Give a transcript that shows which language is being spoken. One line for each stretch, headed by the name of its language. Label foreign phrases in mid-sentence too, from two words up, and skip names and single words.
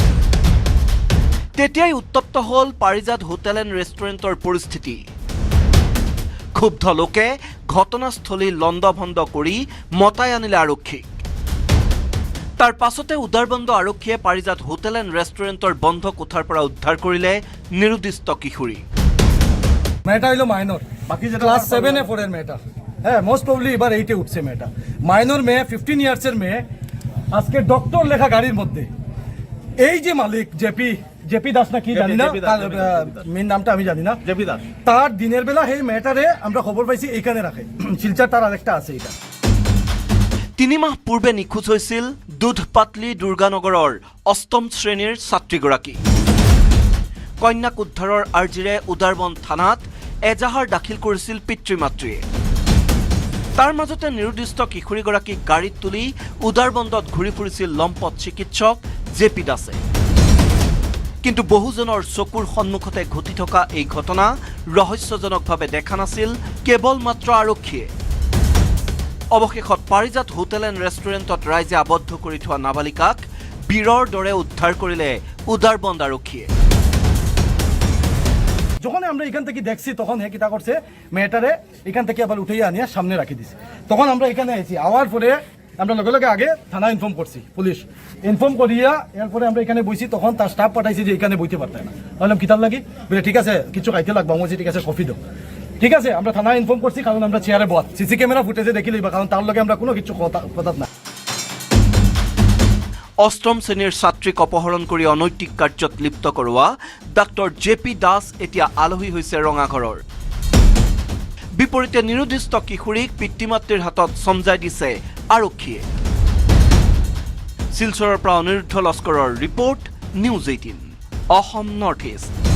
Assamese: তেতিয়াই উত্তপ্ত হ'ল পাৰিজাত হোটেল এণ্ড ৰেষ্টুৰেণ্টৰ পৰিস্থিতি। ক্ষুব্ধ লোকে ঘটনাস্থলী লণ্ডভণ্ড কৰি মতাই আনিলে আৰক্ষীক। তাৰ পাছতে উদাৰবন্দ আৰক্ষীয়ে পাৰিজাত হোটেল এণ্ড ৰেষ্টুৰেণ্টৰ বন্ধ কোঠাৰ পৰা উদ্ধাৰ কৰিলে নিৰুদ্দিষ্ট কিশোৰী।
Bangla: মেয়েটা হইলো মাইনর, বাকি যেটা ক্লাস 7 এ পড়ের মেয়েটা, হ্যাঁ
English: most probably
Bangla: এবার 8 এ উঠছে মেয়েটা। মাইনর মেয়ে, 15 ইয়ার্সের মেয়ে, আজকে ডক্টর লেখা গাড়ির মধ্যে এই যে মালিক জেপি দাস না কি জানি না, মেন নামটা আমি জানি না, জেপি দাস, তার দিনের বেলা সেই মেয়েটারে আমরা খবর পাইছি এইখানে রাখে, শিলচার তার আরেকটা আছে।
Assamese: এটা 3 মাহ পূৰ্বে নিখোজ হৈছিল দুধপাতলি দুৰ্গানগৰৰ 8ম শ্ৰেণীৰ ছাত্ৰীগৰাকী। কন্যাক উদ্ধাৰৰ আৰ্জিৰে উদাৰবন থানাত এজাহাৰ দাখিল কৰিছিল পিতৃ মাতৃয়ে। তাৰ মাজতে নিৰুদ্দিষ্ট কিশোৰীগৰাকীক গাড়ীত তুলি উদাৰবন্দত ঘূৰি ফুৰিছিল লম্পট চিকিৎসক জে.পি. দাসে। কিন্তু বহুজনৰ চকুৰ সন্মুখতে ঘটি থকা এই ঘটনা ৰহস্যজনকভাৱে দেখা নাছিল কেৱল মাত্ৰ আৰক্ষীয়ে। অৱশেষত পাৰিজাত হোটেল এণ্ড ৰেষ্টুৰেণ্টত ৰাইজে আবদ্ধ কৰি থোৱা নাবালিকাক বীৰৰ দৰে উদ্ধাৰ কৰিলে উদাৰবন্দ আৰক্ষীয়ে।
Bangla: যখন আমরা এখান থেকে দেখছি তখন হে কিতা করছে, মেয়েটারে এখান থেকে আবার উঠাইয়া আনিয়া সামনে রাখি দিছে। তখন আমরা এখানে আইছি, আওয়ার পরে আমরা লগে লগে আগে থানা ইনফর্ম করছি, পুলিশ ইনফর্ম করিয়া এরপরে আমরা এখানে বইছি। তখন তার স্টাফ পাঠাইছি যে এখানে বইতে পারতাম না। বললাম কিতার লাগি, বলে ঠিক আছে কিছু খাইতে লাগবে, আমি ঠিক আছে কফি দাও। ঠিক আছে, আমরা থানা ইনফর্ম করছি, কারণ আমরা চেয়ারে বস,
English: CC camera footageে
Bangla: দেখি লইবা, কারণ তার লগে আমরা কোনো কিছু কথা না।
Assamese: 8ম শ্ৰেণীৰ ছাত্ৰীক অপহৰণ কৰি অনৈতিক কাৰ্যত লিপ্ত কৰোৱা ডাক্তৰ জে.পি. দাস এতিয়া আলহী হৈছে ৰঙাঘৰৰ। বিপৰীতে নিৰুদ্দিষ্ট কিশোৰীক পিতৃ মাতৃৰ হাতত চমজাই দিছে আৰক্ষীয়ে। শিলচৰৰ পৰা অনিৰুদ্ধ লস্কৰৰ ৰিপৰ্ট, নিউজ 18 অসম নৰ্থ ইষ্ট।